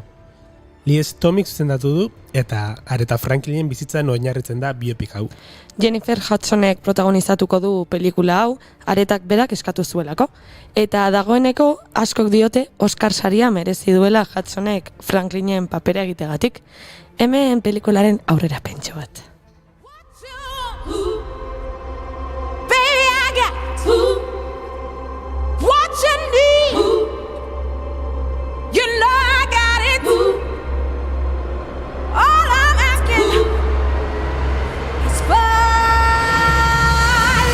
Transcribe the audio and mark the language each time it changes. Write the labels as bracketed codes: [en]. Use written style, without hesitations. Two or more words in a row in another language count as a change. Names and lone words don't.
[eu] Lies Tomik zuzendatu du eta Aretha Franklinen bizitzan oinarritzen da biopik hau. Jennifer Hudsonek protagonizatuko du pelikula hau, Aretak berak eskatu zuelako. Eta dagoeneko askok diote Oscar saria merezi duela Hudsonek Franklinen papera egitegatik. Hemen pelikularen aurrera pentso bat. [en] Baby, I got what you need. You know I got it. All I'm asking is for